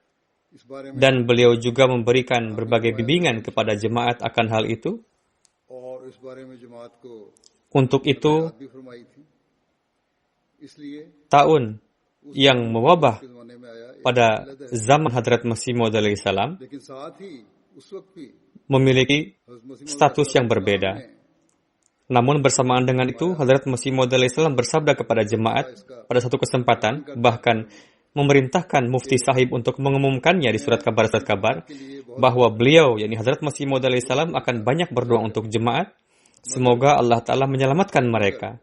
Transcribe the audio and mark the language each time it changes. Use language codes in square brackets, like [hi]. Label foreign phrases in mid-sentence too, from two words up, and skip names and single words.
[hi] इस बारे में [id] dan beliau juga memberikan berbagai bimbingan kepada jemaat akan hal itu. [hi] और इस बारे में जमात को [id] Untuk itu, [hi] भी फरमाई थी. इसलिए [id] tahun yang mewabah [hi] के जमाने में आया [id] pada zaman Hadrat Masih Maud alaihissalam [hi] लेकिन साथ ही उस वक्त भी [id] memiliki [hi] हज़रत मसीह मौद [id] status yang berbeda. Namun bersamaan dengan itu, Hadrat Masih Maud alaihissalam bersabda kepada jemaat pada satu kesempatan, bahkan memerintahkan Mufti Sahib untuk mengumumkannya di surat kabar, bahwa beliau, yakni Hadrat Masih Maud alaihissalam, akan banyak berdoa untuk jemaat, semoga Allah Ta'ala menyelamatkan mereka.